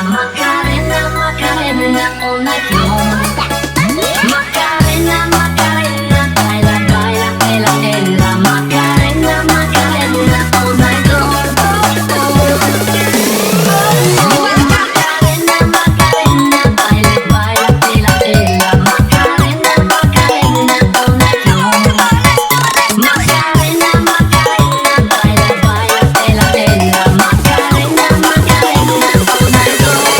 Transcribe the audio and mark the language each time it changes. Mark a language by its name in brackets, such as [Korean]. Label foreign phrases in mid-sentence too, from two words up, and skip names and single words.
[Spanish] Macarena, Macarena, [English] all night long. [Spanish] Macarena, Macarena, baila, baila, ela, ela. Macarena, Macarena, [English] all night long. [Spanish] Macarena, Macarena, baila, baila, ela, ela. Macarena, Macarena, [English] all night long. [Spanish] Macarena, Macarena, baila, baila, ela, ela. Macarena, Macarena, [English] all night long.